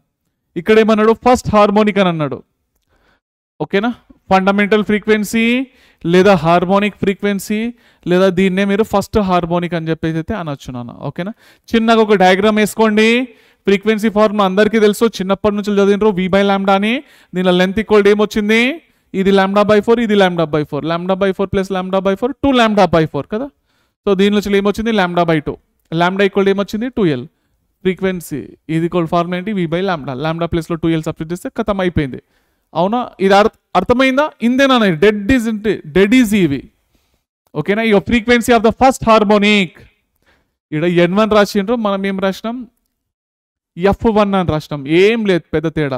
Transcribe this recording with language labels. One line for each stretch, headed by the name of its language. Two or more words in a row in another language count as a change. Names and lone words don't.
Telugu: ఇక్కడ ఏమన్నాడు,
English: first harmonic
Telugu: అని అన్నాడు. ఓకేనా,
English: fundamental frequency
Telugu: లేదా
English: harmonic frequency
Telugu: లేదా దీన్నే మీరు
English: first harmonic
Telugu: అని చెప్పేసి అయితే అనొచ్చు నాన్న. ఓకేనా, చిన్నగా ఒక డయాగ్రామ్ వేసుకోండి.
English: frequency formula
Telugu: అందరికీ తెలుసు, చిన్నప్పటి నుంచి చదివినరు, v/λ అని. దీనిలో
English: length equal to
Telugu: ఏమొచ్చింది, ఇది λ/4, ఇది λ/4. λ/4 ప్లస్ λ/4 2λ/4 కదా. సో దీని నుంచి ఏమొచ్చింది, λ/2. λ
English: equal to
Telugu: ఏమొచ్చింది, 2l. ఫ్రీక్వెన్సీ ఇది
English: equal formula
Telugu: ఏంటి, v/λ. λ ప్లస్లో 2l సబ్స్టిట్యూట్ చేస్తే ఖతం అయిపోయింది, అవునా. ఇది అర్థమైందా, ఇందేనా,
English: dead is
Telugu: ఇవి. ఓకేనా, ఇక
English: frequency of the first harmonic
Telugu: ఇక్కడ n1 రాసిండ్రు, మనం ఏం రాసినాం, f1 అని రాసినాం, ఏం లేదు పెద్ద తేడా.